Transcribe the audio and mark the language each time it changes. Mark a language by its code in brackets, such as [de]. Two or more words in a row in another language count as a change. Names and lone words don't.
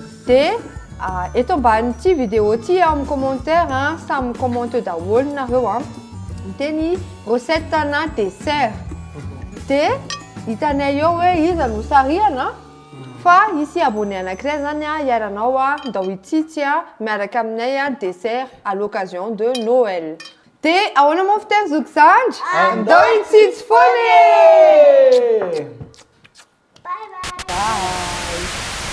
[mg] Dia eto ambanin'ity vidéo ity amin'ny commentaire samy commenté daholo nareo dia ny recette na dessert. Dia hitanay eo hoe iza no sarihana fa [fr] ici abonné [mg] anankiray zany iaranao andao itsitsy miaraka aminay [fr] dessert à l'occasion de Noël. [mg] Dia ahoana moa fiteny Zoky Sandry? Andao itsitsy foana! [en] Bye bye. Bye!